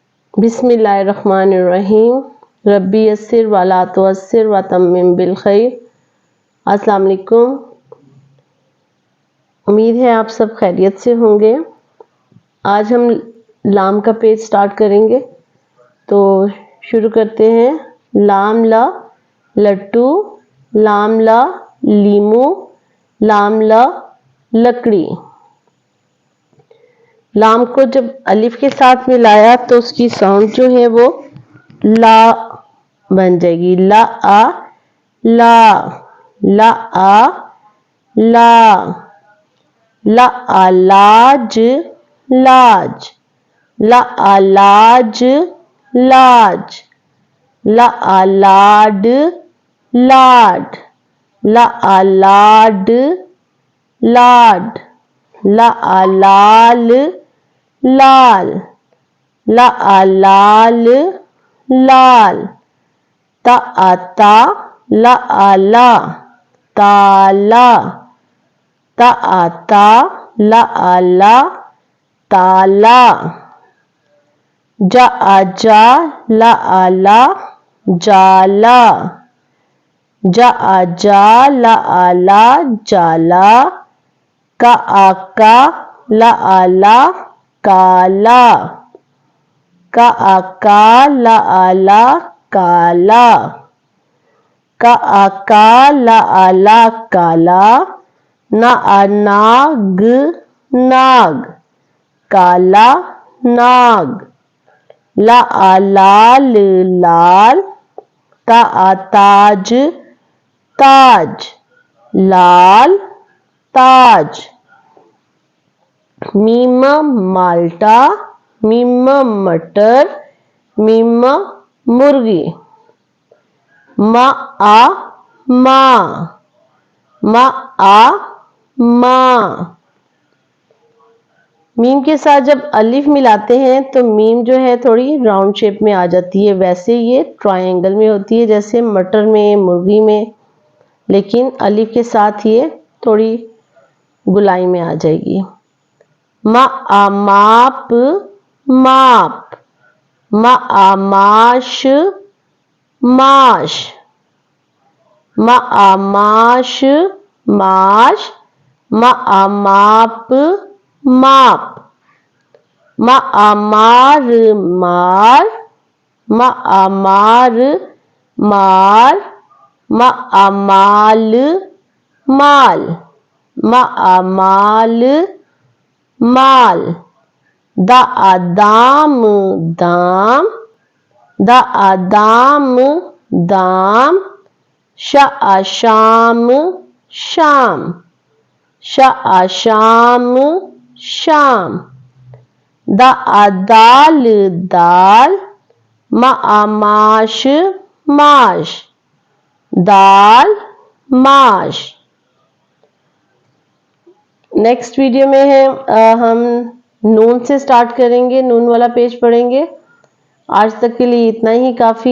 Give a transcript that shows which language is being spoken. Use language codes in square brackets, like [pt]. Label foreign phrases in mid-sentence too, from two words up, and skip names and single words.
[ar] بسم الله الرحمن الرحيم۔ رب يسر ولا تعسر وتمم بالخير. السلام عليكم. [ur] امید ہے آپ سب خیریت سے ہوں گے. آج ہم لام کا [en] page start [ur] کریں گے، تو شروع کرتے ہیں. لام لا لٹو، لام لا لیمو، لام لا لکڑی. لام کو جب الف کے ساتھ ملایا تو اس کی ساؤنڈ جو ہے وہ لا بن جائے گی. لا آ لا، لا آ لا، لا آ لاج لاج، لا آ لاج لاج، لا آ لاڈ لاڈ، لا آ لاڈ لاڈ، لا آ لال لال، لا آ لال لال, تا آ تا، لا آ لا تالا، تا آ تا، لا آ لا تالا, جا آ جا، لا آ لا جالا، جا آ جا، لا آ لا جالا, کا آ کا، لا آ لا کالا, کا آ کا، لا آ لا کالا، کا آ کا، لا آ لا کالا, نا آ ناگ ناگ، کالا ناگ، لا آ لال لال، تا آ تاج تاج، لال تاج. میم مالٹا، میم مٹر، میم مرغی. ما آ ماں، ما آ ماں. میم کے ساتھ جب الف ملاتے ہیں تو میم جو ہے تھوڑی [en] round shape [ur] میں آ جاتی ہے. ویسے یہ ٹرائینگل میں ہوتی ہے، جیسے مٹر میں، مرغی میں، لیکن الف کے ساتھ یہ تھوڑی گولائی میں آ جائے گی. ما آ ماپ ماپ، ما آ ماش ماش، ما آ ماش ماش، ما آ ماپ ماپ، ما آ مار مار، ما آ مار مار، ما آ مال مال، ما آ مال مال، دا آ دام دام، دا آ دام دام، شا آ شام شام، شا آ شام شام، دا آ دال دال, ما آ ماش ماش، دال ماش. [en] next video [ur] میں ہے ہم نون سے اسٹارٹ کریں گے، نون والا پیج پڑھیں گے. آج تک کے لیے اتنا ہی کافی.